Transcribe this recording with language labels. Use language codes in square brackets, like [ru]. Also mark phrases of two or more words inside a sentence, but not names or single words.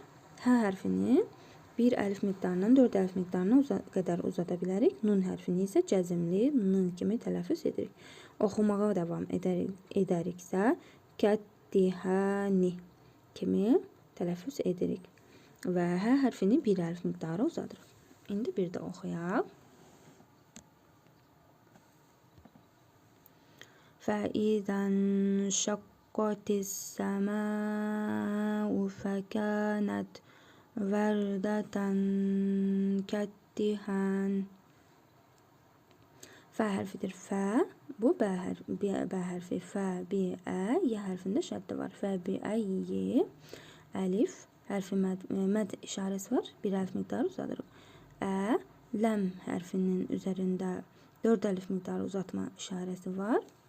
[az] Hə hərfini bir əlif miqdarından 4 əlif miqdarına qədər uzada bilərik. Nun hərfini isə cəzimli n kimi tələffüz edirik. Oxumağa davam edəriksə kəddihəni kimi tələffüz edirik. Və hə hərfini bir əlif miqdarı uzadırıq. İndi bir də oxuyaq. [ar] فَإِذَا انشَقَّتِ السَّمَاءُ فَكَانَتْ وَرْدَةً كَالدِّهَانِ. [az] Fə hərfidir. Fə, bu bə hərfi. Fə, bi, ə, yə hərfində şəddə var. Fə, bi, ə, yə, əlif, hərfi məd işarəsi var. Bir əlif miqdarı uzadırıq. Ə, ləm hərfinin üzərində 4 əlif miqdarı uzatma işarəsi var.